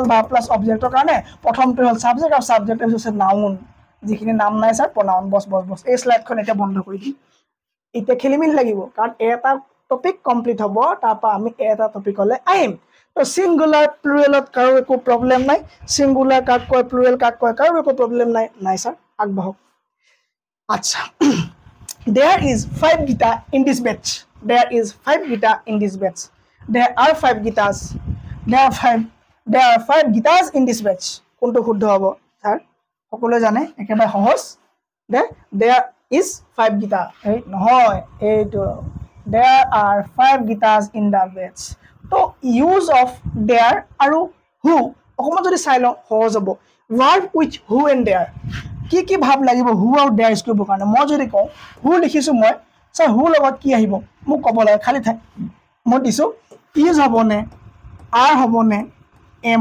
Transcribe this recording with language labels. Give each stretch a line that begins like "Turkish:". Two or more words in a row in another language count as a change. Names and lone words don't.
English: verb plus object
Assamese: কাৰণে প্ৰথমটো হ'ল ছাবজেক্ট আৰু ছাবজেক্ট হৈছে নাউন যিখিনি নাম নাই ছাৰ প্ৰনাউন বছ এই শ্লাইডখন এতিয়া বন্ধ কৰি দিম এতিয়া খেলিমেলি লাগিব কাৰণ এটা টপিক কমপ্লিট হ'ব তাৰপৰা আমি এটা টপিকলৈ আহিম তো
English: singular plural
Assamese: কাৰো একো প্ৰবলেম নাই সিঙ্গুলাৰ কাক কয় প্লুৰেল কাক কয় কাৰো একো প্ৰবলেম নাই নাই স্যার আগবাঢ়ক আচ্ছা
English: there is 5 guitar in this batch there is 5 guitar in this batch there are 5 guitars there are 5 guitars in this batch
Assamese: কোনটো শুদ্ধ হ'ব স্যার সকলোৱে জানে একেবাৰে সহজ
English: there is 5 guitar
Assamese: এই নহয় এইটো
English: there are 5 guitars in the batch
Assamese: তো
English: use of there
Assamese: আৰু হু অকণমান যদি চাই লওঁ সহজ হ'ব
English: verb with who and
Assamese: দেয়াৰ কি কি ভাৱ লাগিব হু আৰু দেয়াৰ ইউজ কৰিবৰ কাৰণে মই যদি কওঁ হু লিখিছোঁ মই ছাৰ হু লগত কি আহিব মোক ক'ব লাগে খালী ঠাই মই দিছোঁ ইজ হ'বনে আৰ হ'বনে এম